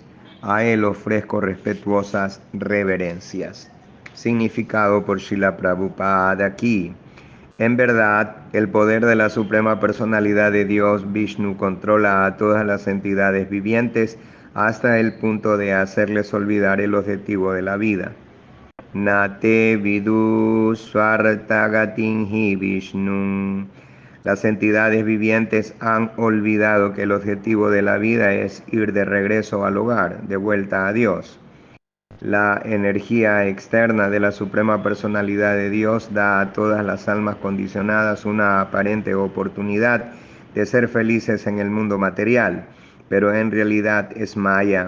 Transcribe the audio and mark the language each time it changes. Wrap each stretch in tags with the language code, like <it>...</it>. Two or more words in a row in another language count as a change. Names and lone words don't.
<es>A Él ofrezco respetuosas reverencias. Significado por Srila Prabhupada aquí. En verdad, el poder de la suprema personalidad de Dios, Vishnu, controla a todas las entidades vivientes hasta el punto de hacerles olvidar el objetivo de la vida.</es> <sa>नते विदु स्वर्तगतिन् हि विष्णु.</sa> <es>Las entidades vivientes han olvidado que el objetivo de la vida es ir de regreso al hogar, de vuelta a Dios. La energía externa de la suprema personalidad de Dios da a todas las almas condicionadas una aparente oportunidad de ser felices en el mundo material, pero en realidad es maya.</es>